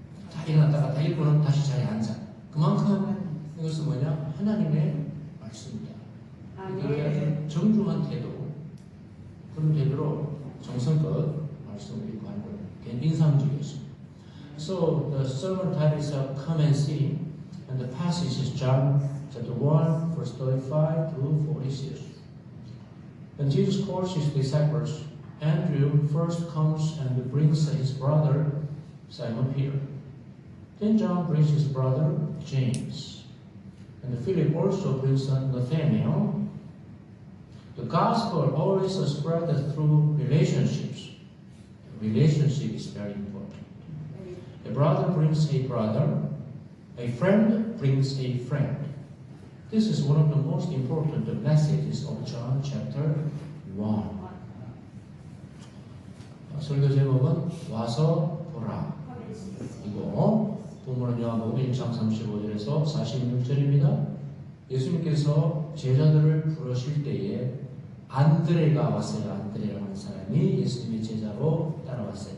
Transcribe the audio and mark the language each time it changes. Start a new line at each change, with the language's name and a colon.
Korean: 다 일어났다가 다 읽고는 다시 자리에 앉아. 그만큼 이것은 뭐냐? 하나님의 말씀입니다. 그러니까 정중한 태도, 그런 태도로 정성껏 말씀을 읽고 하는 걸 굉장히 인상적이었습니다.
English: So the sermon title is Come and See, and the passage is John chapter 1, verse 35 through 46. When Jesus calls his disciples, Andrew first comes and brings his brother Simon Peter. Then John brings his brother James. And Philip also brings Nathanael. The gospel always spread through relationships. Relationship is very important. A brother brings a brother. A friend brings a friend. This is one of the most important messages of John chapter 1.
Korean: 설교 제목은 와서 보라 이고 본문은 요한복음 1장 35절에서 46절입니다. 예수님께서 제자들을 부르실 때에 안드레가 왔어요. 안드레라는 사람이 예수님의 제자로 따라왔어요.